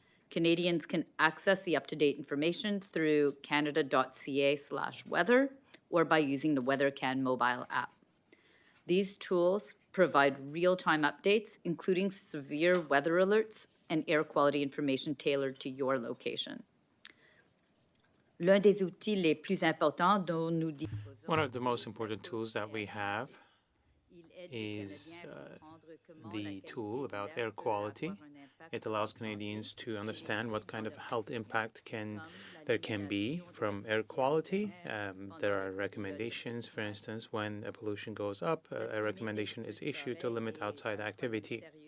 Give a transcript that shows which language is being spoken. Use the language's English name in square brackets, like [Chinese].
[English] Canadians can access the up-to-date information through canada.ca/weather or by using the WeatherCan mobile app. These tools provide real-time updates, including severe weather alerts and air quality information tailored to your location. [French] L'un des outils les plus importants dont nous disposons. [English] One of the most important tools that we have is the tool about air quality. It allows Canadians to understand what kind of health impact there can be from air quality. There are recommendations, for instance, when pollution goes up, a recommendation is issued to limit outside activity.